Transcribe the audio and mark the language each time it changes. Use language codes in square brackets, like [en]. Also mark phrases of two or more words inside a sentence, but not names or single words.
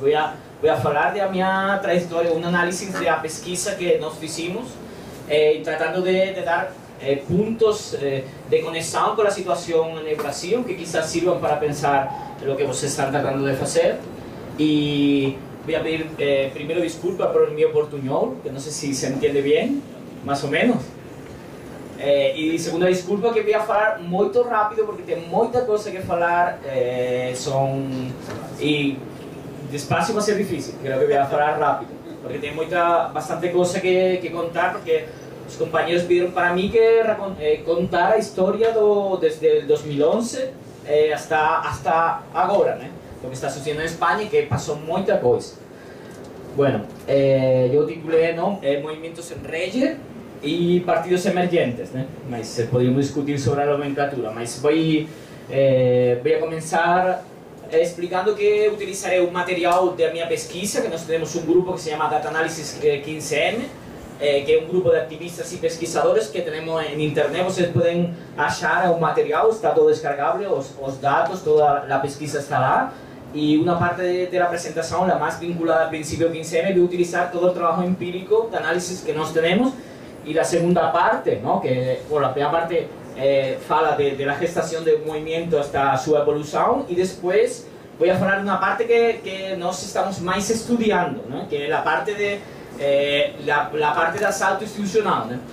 [es] Voy a falar de mi trayectoria, un análisis de la pesquisa que nos hicimos, tratando de dar puntos de conexión con la situación en el Brasil, que quizás sirvan para pensar lo que ustedes están tratando de hacer. Y voy a pedir primero disculpas por mi portuñol, que no sé si se entiende bien, más o menos. [pt] E segunda desculpa que [es] voy a [pt] falar muito rápido porque tem muita coisa que falar, e despacio vai ser difícil, [es] creo que voy a [pt] falar rápido porque tem bastante coisa que contar, porque os companheiros pediram para mim que contar a história [es] desde el 2011 hasta [pt] agora, né? [es] Lo que [pt] está sucedendo em Espanha e que passou muita coisa. Bueno, eu titulei, [es] ¿no?, Movimientos en Rede y partidos emergentes, ¿no? Mas podríamos discutir sobre la nomenclatura, mas voy a comenzar explicando que utilizaré un material de mi pesquisa, que nosotros tenemos un grupo que se llama Data Analysis 15M, que es un grupo de activistas y pesquisadores que tenemos en internet. Ustedes pueden achar un material, está todo descargable, los datos, toda la pesquisa está lá. Y una parte de la presentación, la más vinculada al principio 15M, voy a utilizar todo el trabajo empírico de análisis que nos tenemos. Y la segunda parte, ¿no?, que por la primera parte fala de la gestación del movimiento hasta su evolución, y después voy a hablar de una parte que nos estamos más estudiando, ¿no?, que es la parte de la parte de asalto institucional, ¿no?